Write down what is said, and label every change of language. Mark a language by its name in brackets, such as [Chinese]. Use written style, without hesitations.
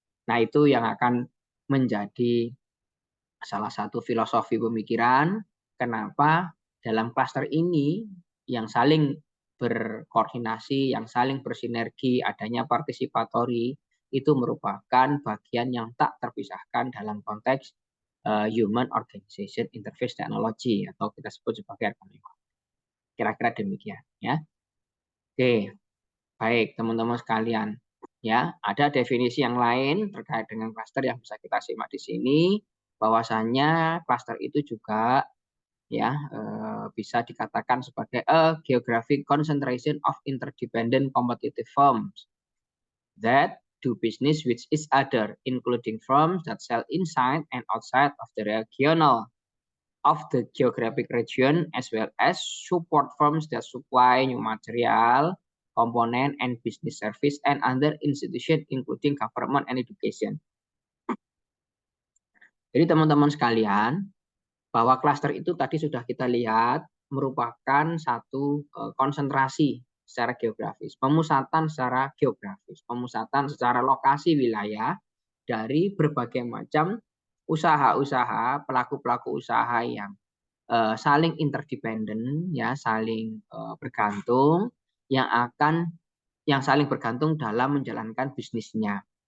[Indonesian] Nah, itu yang akan menjadi salah satu filosofi pemikiran kenapa dalam klaster ini yang saling berkoordinasi, yang saling bersinergi, adanya partisipatori, itu merupakan bagian yang tak terpisahkan dalam konteks Human Organization Interface Technology atau kita sebut sebagai RKI. Kira-kira demikian ya. Oke, baik teman-teman sekalian. Ya, ada definisi yang lain terkait dengan klaster yang bisa kita simak di sini. Bahwasannya klaster itu juga ya bisa dikatakan sebagai [English] a geographic concentration of interdependent competitive firms that do business with each other, including firms that sell inside and outside of the regional of the geographic region, as well as support firms that supply new material, component, and business service, and other institutions, including government and education. [Indonesian] Jadi teman-teman sekalian, bahwa klaster itu tadi sudah kita lihat merupakan satu konsentrasi secara geografis, pemusatan secara geografis, pemusatan secara lokasi wilayah dari berbagai macam usaha-usaha, pelaku-pelaku usaha yang saling interdependen, ya, saling bergantung, yang saling bergantung dalam menjalankan bisnisnya.